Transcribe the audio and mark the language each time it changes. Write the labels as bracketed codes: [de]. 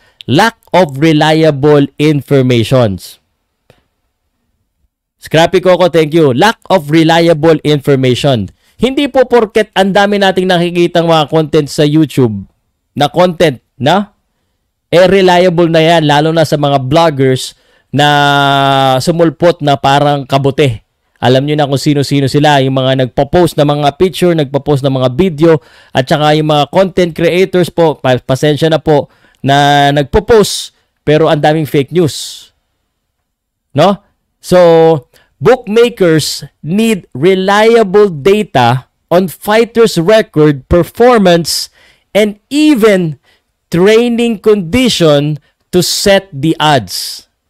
[en] lack of reliable informations. Scrappy Coco, thank you. Lack of reliable information. [tl] Hindi po porket ang dami nating nakikitang mga content sa YouTube na content na reliable na yan, lalo na sa mga vloggers na sumulpot na parang kabute. Alam nyo na kung sino-sino sila, yung mga nagpo-post na mga picture, nagpo-post na mga video, at saka yung mga content creators po, pasensya na po, na nagpo-post pero ang daming fake news. No? [en] So, bookmakers need reliable data on fighters' record, performance, and even training condition to set the odds.